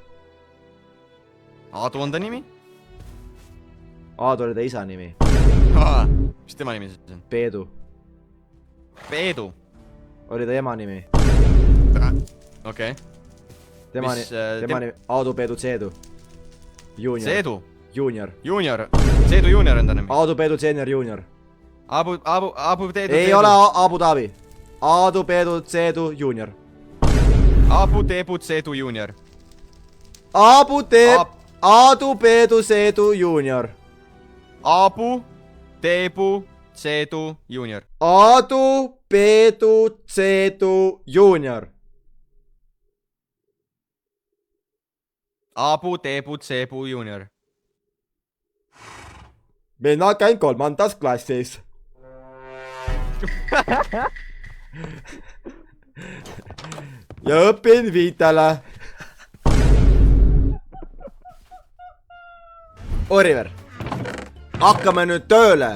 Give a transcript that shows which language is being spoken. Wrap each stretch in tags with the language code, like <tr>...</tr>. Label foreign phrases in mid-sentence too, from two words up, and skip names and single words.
<et>Aadu on ta nimi? Aadu oli ta isa nimi. Mis tema nimi siis on? Peedu. Peedu? Oli ta ema nimi. Okei. Tema nimi Aadu Peedu Tseedu. Junior. Seedu? Junior. Junior. Seedu Junior on ta nimi. Aadu Peedu Senior Junior. Abu Teedu. Ei ole Abu Dhabi. Aadu Peedu Tseedu Junior. Abu Teebu Tseedu Junior. Aadu Peedu Tseedu Junior. Abu Teebu Tseedu Junior. Aadu Peedu Tseedu Junior. Abu Teebu Tseedu Junior. Mina käin 3. klassis. Ja õpin 5. Oliver, hakkame nüüd tööle.</et>